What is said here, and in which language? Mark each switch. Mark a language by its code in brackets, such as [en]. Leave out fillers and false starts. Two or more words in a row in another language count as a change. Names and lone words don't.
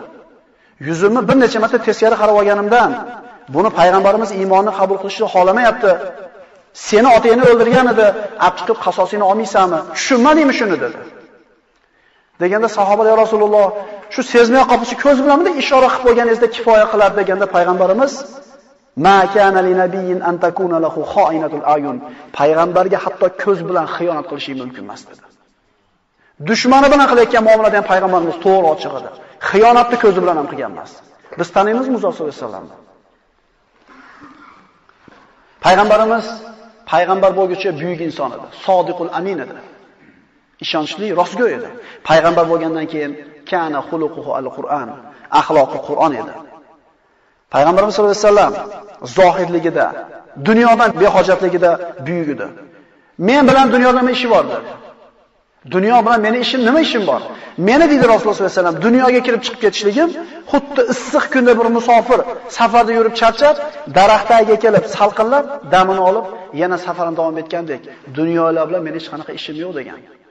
[uz] Yuzimni bir necha marta teskari qarab olganimdan, buni payg'ambarimiz iymonni qabul qilishni xohlamayapti. Seni otangni o'ldirgan edi, chiqib qasosini olmaysanmi? Tushunmadingmi shuni dedi. Deganda sahobalar: "Ya Rasululloh, shu sezmay qolsa ko'z bilanmi ishora qilib qo'yganingizda kifoya qilar" deganda payg'ambarimiz: [ar] "ما كان لنبي أن تكون له خائنة الأعين." [uz] Payg'ambarga hatto ko'z bilan xiyonat qilishi mumkin emas dedi. Dushmani bilan qilayotgan muomalada ham payg'ambarimiz to'g'ri ochiq edi. Xiyonatni ko'zi bilan ham qilgan emas. Biz taniymizmi Muzo [ar] صلى الله عليه وسلم? [uz] Payg'ambarimiz payg'ambar bo'lguncha buyuk inson edi. [ar] الصادق الأمين [uz] edi. Ishonchli, rostgo'y edi. Payg'ambar bo'lgandan keyin [ar] كان خلقه القرآن, [uz] axloqi Qur'on edi. Payg'ambarimiz [ar] صلى الله عليه وسلم [uz] zohirligida, dunyodan behojatligida buyuk edi. Men bilan dunyoda nima ishi bor dedi. Dunyo bilan meni ishim nima ishim bor? Meni deydi Rasululloh [ar] صلى الله عليه وسلم, [uz] dunyoga kirib chiqib ketishligim xuddi issiq kunda bir musofir safarda yurib charchab, daraxtga kelib salqinlab, damini olib, yana safarini davom etgandek, dunyolar bilan meni hech qanaqa ishim yo'q degan.